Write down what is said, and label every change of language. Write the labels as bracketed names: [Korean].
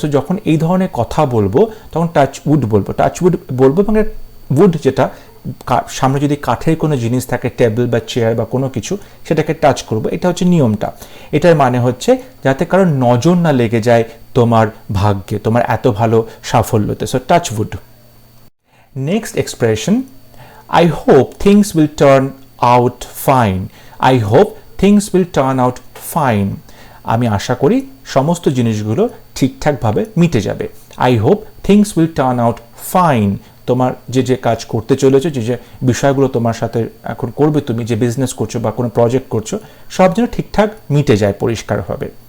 [Bangla] So যখন এই ধরনের কথা বলবো তখন টাচউড বলবো, মানে উড যেটা সামনে যদি কাঠের কোনো জিনিস থাকে, টেবিল বা চেয়ার বা কোনো কিছু, সেটাকে টাচ করবো। এটা হচ্ছে নিয়মটা। এটার মানে হচ্ছে যাতে কারোর নজর না লেগে যায় তোমার ভাগ্যে, তোমার এত ভালো সাফল্যতে। So touch wood. [English] Next expression, I hope things will turn out fine. I hope things will turn out fine. [Bangla] আমি আশা করি সমস্ত জিনিসগুলো ঠিকঠাকভাবে মিটে যাবে। [English] I hope things will turn out fine. [Bangla] তোমার যে কাজ করতে চলেছো, যে বিষয়গুলো তোমার সাথে এখন করবে, তুমি যে বিজনেস করছো বা কোনো প্রজেক্ট করছো, সব যেন ঠিকঠাক মিটে যায় পরিষ্কারভাবে।